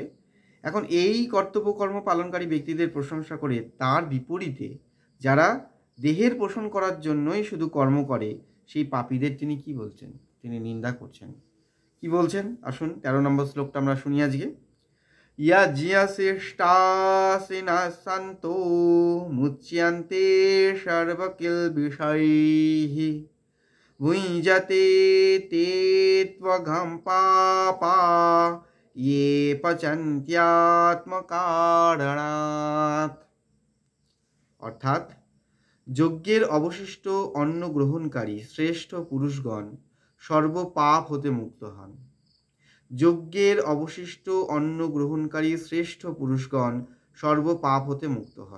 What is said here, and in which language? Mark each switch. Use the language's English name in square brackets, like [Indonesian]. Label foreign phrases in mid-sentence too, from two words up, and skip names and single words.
[Bangla] এখন এই কর্তব্য কর্ম পালনকারী ব্যক্তিদের প্রশংসা করে তার বিপরীতে যারা দেহের পোষণ করার জন্যই শুধু কর্ম করে সেই পাপীদের তিনি কি বলছেন? তিনি নিন্দা করছেন। কি বলছেন আসুন ১৩ নম্বর শ্লোকটা আমরা শুনি আজকে। [Sanskrit] यज्ञशिष्टासिनः सन्तो मुच्यन्ते सर्वकिल्बिषैः भुञ्जते ते त्वघं पापा ये पचन्त्यात्मकारणात्। [Bangla] অর্থাৎ যজ্ঞের অবশিষ্ট অন্ন গ্রহণকারী শ্রেষ্ঠ পুরুষগণ সর্বপাপ হতে মুক্ত হন। যজ্ঞের অবশিষ্ট অন্ন গ্রহণকারী শ্রেষ্ঠ পুরুষগণ সর্বপাপ হতে মুক্ত হন।